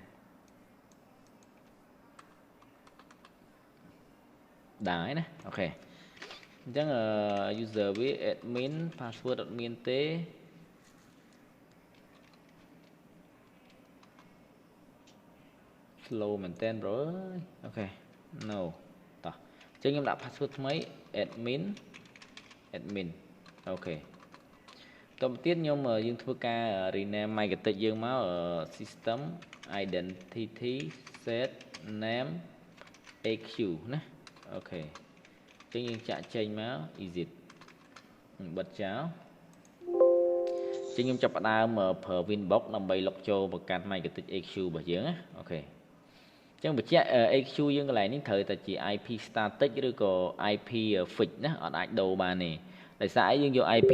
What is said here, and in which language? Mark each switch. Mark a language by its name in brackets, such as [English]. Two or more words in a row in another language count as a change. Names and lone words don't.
[Khmer] ដើរណាអូខេអញ្ចឹងuser វា [English] admin password [Khmer] អត់មានទេslow មែនតើ bro អូខេ no តោះអញ្ចឹងខ្ញុំដាក់ password ថ្មី admin អូខេតទៅទៀតខ្ញុំយើងធ្វើការ rename Magnetic យើងមក [English] system identity set name AQ [Khmer] ណាអូខេអញ្ចឹងយើងចាក់ចេញមក exit បិទចោល ខ្ញុំចាប់ផ្ដើមប្រើ Winbox ដើម្បីលុកចូលមកកាន់ Magnetic AQ របស់យើងណាអូខេចឹងបញ្ជាក់ AQ យើងកន្លែងនេះត្រូវតែជា [English] IP static [Khmer] ឬក៏ [English] IP fix [Khmer] ណាអត់អាចដូរបានទេដោយសារអីយើងយក IP